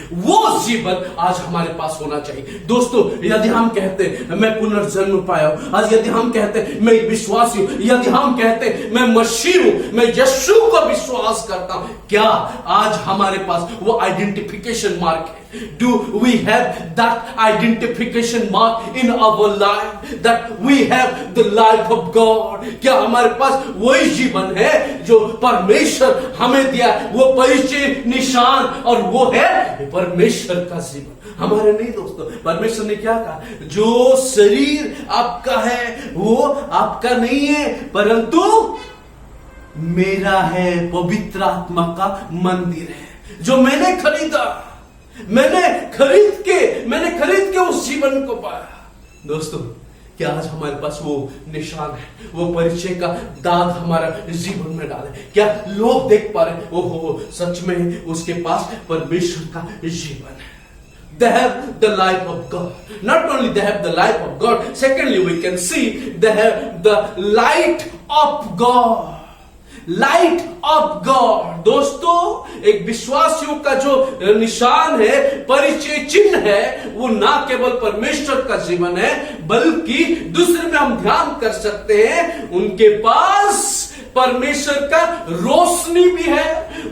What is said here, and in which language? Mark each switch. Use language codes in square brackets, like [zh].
[hi] वो जीवन आज हमारे पास होना चाहिए. दोस्तों यदि हम कहते मैं पुनर्जन्म पाया हूं, आज यदि हम कहते मैं विश्वासी हूं, यदि हम कहते मैं मसीह हूं, मैं यीशु को विश्वास करता हूं, क्या आज हमारे पास वो आइडेंटिफिकेशन मार्क है? [en] Do we have that identification mark in our life, that we have the life of God? [hi] क्या हमारे पास वही जीवन है जो परमेश्वर हमें दिया, वो परिचय निशान, और वो है परमेश्वर का जीवन, हमारे नहीं दोस्तों. परमेश्वर ने क्या कहा, जो शरीर आपका है वो आपका नहीं है परंतु मेरा है, पवित्र आत्मा का मंदिर है जो मैंने खरीदा, मैंने खरीद के उस जीवन को पाया. दोस्तों क्या आज हमारे पास वो निशान है, वो परिचय का दाग हमारा जीवन में डाले? क्या लोग देख पा रहे, ओहो सच में उसके पास परमेश्वर का जीवन है. [en] They have the life of God. Not only they have the life of God, secondly we can see they have the light of God. Light of God. [hi] दोस्तों, एक विश्वासियों का जो निशान है, परिचय चिन्ह है, वो ना केवल परमेश्वर का जीवन है, बल्कि दूसरे में हम ध्यान कर सकते हैं, उनके पास परमेश्वर का रोशनी भी है।